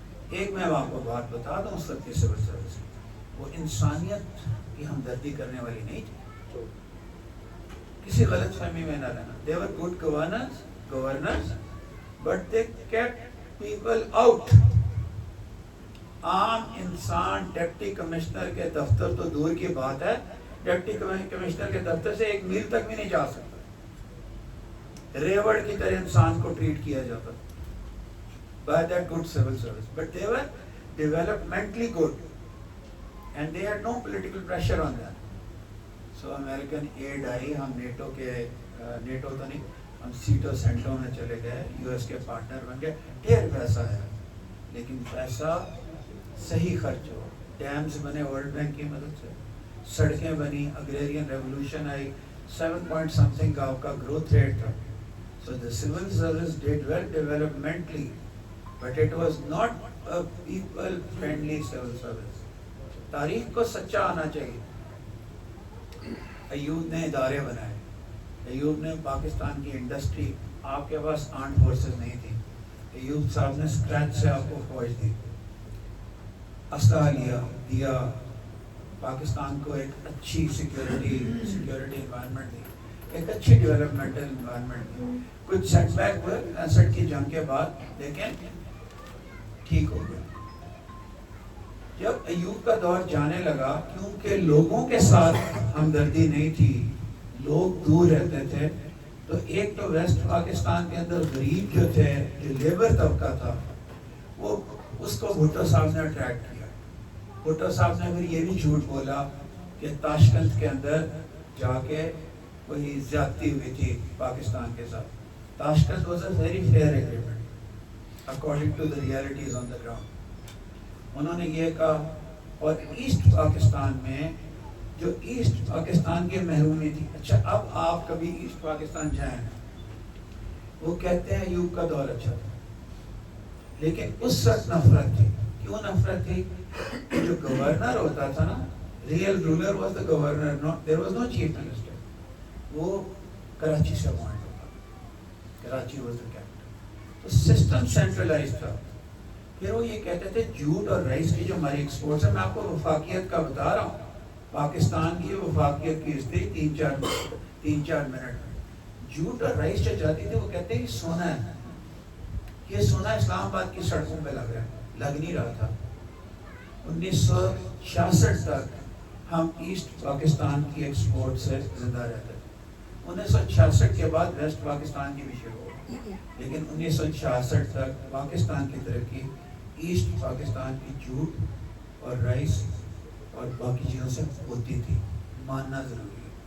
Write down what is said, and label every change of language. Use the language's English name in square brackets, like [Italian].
[Urdu] ایک میں آپ کو بات بتا دوں، اس وقت کی سول سروس وہ انسانیت کی ہمدردی کرنے والی نہیں تھی. کسی غلط فہمی میں نہ رہنا. [English] They were good governors, but they kept people out. [Urdu] عام انسان ڈپٹی کمشنر کے دفتر تو دور کی بات ہے، ڈپٹی کمشنر کے دفتر سے 1 میل تک بھی نہیں جا سکتا. ریوڑ کی طرح انسان کو ٹریٹ کیا جاتا [English] by that good civil service. But they were developmentally good and they had no political pressure on them. So American aid [Urdu] آئی، ہم نیٹو تو نہیں، ہم سیٹو سینٹو میں چلے گئے، US کے پارٹنر بن گئے. ڈھیر پیسہ ہے لیکن پیسہ صحیح خرچ ہو. ڈیمز بنے ورلڈ بینک کی مدد سے، سڑکیں بنی، اگریرین ریولوشن آئی، 7 [English] point something [Urdu] کا آپ کا گروتھ ریٹ تھا. [English] So the civil service did well developmentally, but it was not a people friendly civil service. [Urdu] تاریخ کو سچا آنا چاہیے. ایوب نے ادارے بنائے، ایوب نے پاکستان کی انڈسٹری، آپ کے پاس آرمڈ فورسز نہیں تھی، ایوب صاحب نے اسکریچ سے آپ کو فوج دی، اسلحہ دیا، پاکستان کو ایک اچھی سیکیورٹی انوائرمنٹ دی، ایک اچھی ڈیولپمنٹل انوائرمنٹ دی. کچھ سیٹ بیک ہوئے 65 کی جنگ کے بعد لیکن ٹھیک ہو گیا. جب ایوب کا دور جانے لگا، کیونکہ لوگوں کے ساتھ ہمدردی نہیں تھی، لوگ دور رہتے تھے، تو ایک تو ویسٹ پاکستان کے اندر غریب جو تھے، جو لیبر طبقہ تھا، وہ اس کو بھٹو صاحب نے اٹریکٹ کیا. بھٹو صاحب نے پھر یہ بھی جھوٹ بولا کہ تاشکند کے اندر جا کے کوئی زیادتی ہوئی تھی پاکستان کے ساتھ. [English] Tashkent was a very fair agreement according to the realities on the ground. [Urdu] انہوں نے یہ کہا. اور ایسٹ پاکستان میں جو ایسٹ پاکستان کی محرومی تھی، اچھا اب آپ کبھی ایسٹ پاکستان جائیں، وہ کہتے ہیں ایوب کا دور اچھا تھا، لیکن اس وقت نفرت تھی. کیوں نفرت تھی؟ جو گورنر ہوتا تھا نا، [English] Real ruler was the governor, there was no chief minister. [Urdu] وہ کراچی سے اپوائنٹ ہوتا، [English] Karachi was the capital. [Urdu] تو سسٹم سینٹرلائز تھا. پھر وہ یہ کہتے تھے جوٹ اور رائس کی جو ہماری ایکسپورٹس ہے، میں آپ کو وفاقیت کا بتا رہا ہوں، پاکستان کی وفاقیت کی استری 3-4 منٹ جھوٹ اور رئیس جو جاتی تھی وہ کہتے ہیں یہ سونا ہے، یہ سونا اسلام آباد کی سڑکوں پہ لگ رہا ہے، لگ نہیں رہا تھا۔ 1966 تک ہم ایسٹ پاکستان کی ایکسپورٹ سے زندہ رہتے تھے۔ 1966 کے بعد ویسٹ پاکستان کی بھی شروع ہو، لیکن 1966 تک پاکستان کی ترقی ایسٹ پاکستان کی جھوٹ اور رائس اور باقی چیزوں سے ہوتی تھی، ماننا ضروری ہے۔